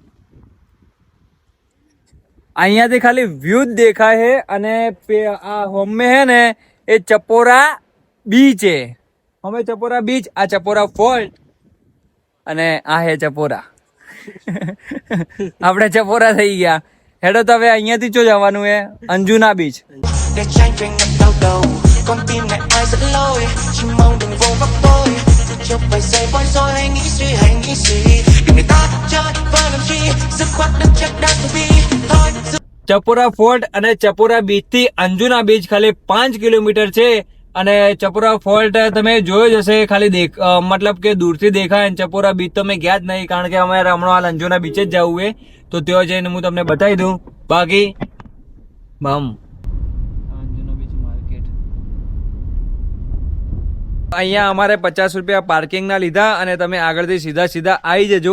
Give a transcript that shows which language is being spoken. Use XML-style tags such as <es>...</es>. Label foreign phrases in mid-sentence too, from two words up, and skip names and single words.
<gu>અહીંયાથી ખાલી વ્યૂ જ દેખાય છે, અને આ હોમે હે ને એ ચપોરા બીચ છે. અમે ચપોરા બીચ, આ ચપોરા ફોર્ટ, અને આ હે ચપોરા. આપણે ચપોરા થઈ ગયા. હેડો તો હવે અહીંયાથી જો જવાનું હે અંજુના બીચ.</gu> <vi>để tranh trên ngập đau đầu con tim này ai dẫn lối chỉ mong đừng vô vấp tôi cứ chụp vài giây bối rối hay nghĩ suy đừng để ta chơi với làm chi dứt khoát đừng chắc đã từ bi thôi</vi> <gu>ચપોરા ફોર્ટ અને ચપોરા બીચ થી અંજુના બીચ ખાલી 5 કિલોમીટર છે. અને ચપોરા ફોર્ટ તમે જોયો જ હશે, ખાલી મતલબ કે દૂરથી દેખાય. અને ચપોરા બીચ તો મેં ગયા જ નહીં, કારણ કે અમારે હમણાં હાલ અંજુના બીચ જ જવું છે, તો ત્યાં જઈને હું તમને બતાવી દઉં. બાકી અંજુના બીચ માર્કેટ અહીંયા અમારે 50 રૂપિયા પાર્કિંગના લીધા, અને તમે આગળથી સીધા આવી જજો.</gu>